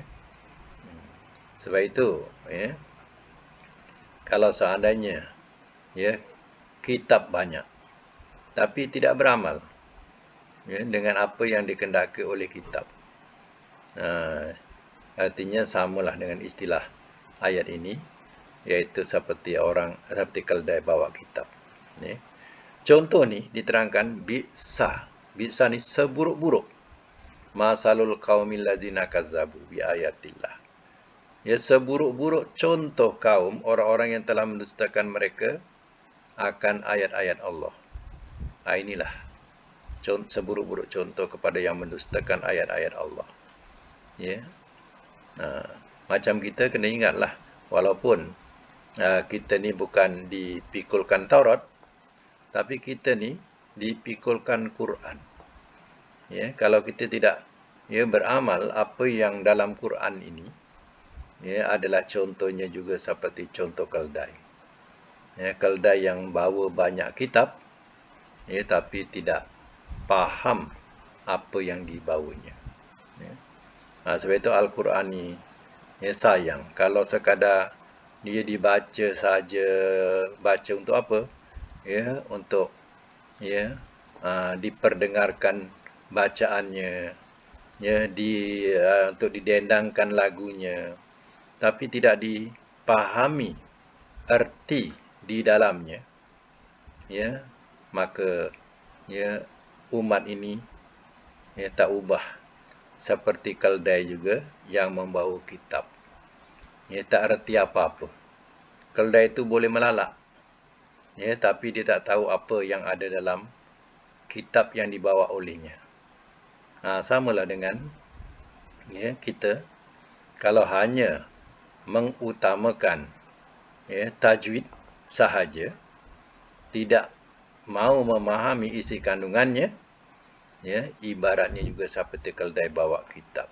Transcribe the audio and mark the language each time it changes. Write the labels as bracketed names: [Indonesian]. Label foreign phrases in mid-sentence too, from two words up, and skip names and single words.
[Malay] Sebab itu, ya, kalau seandainya ya kitab banyak, tapi tidak beramal ya, dengan apa yang dikehendaki oleh kitab. Artinya samalah dengan istilah ayat ini, iaitu seperti seperti keldai bawa kitab. Ya. Contoh ni diterangkan bi'sa. Bi'sa ni seburuk-buruk. [Arabic] مثل القوم الذين كذبوا بآيات الله. [Malay] Ya, seburuk-buruk contoh kaum orang-orang yang telah mendustakan mereka akan ayat-ayat Allah. Inilah seburuk-buruk contoh kepada yang mendustakan ayat-ayat Allah. Ya. Macam kita kena ingatlah, walaupun kita ni bukan dipikulkan Taurat, tapi kita ni dipikulkan Quran. Ya, kalau kita tidak ya beramal apa yang dalam Quran ini, ya adalah contohnya juga seperti contoh keldai. Ya, keldai yang bawa banyak kitab, ya, tapi tidak faham apa yang dibawanya. Ya. Sebab itu Al-Quran ni ya sayang. Kalau sekadar dia dibaca saja. Baca untuk apa? Ya, untuk ya diperdengarkan bacaannya, ya untuk didendangkan lagunya, tapi tidak dipahami erti di dalamnya, ya, maka ya umat ini ya tak ubah seperti keldai juga yang membawa kitab. Ya tak erti apa-apa. Keldai itu boleh melalak, ya, tapi dia tak tahu apa yang ada dalam kitab yang dibawa olehnya. Samalah dengan ya kita kalau hanya mengutamakan ya tajwid sahaja, tidak mau memahami isi kandungannya, ya ibaratnya juga seperti keldai bawa kitab.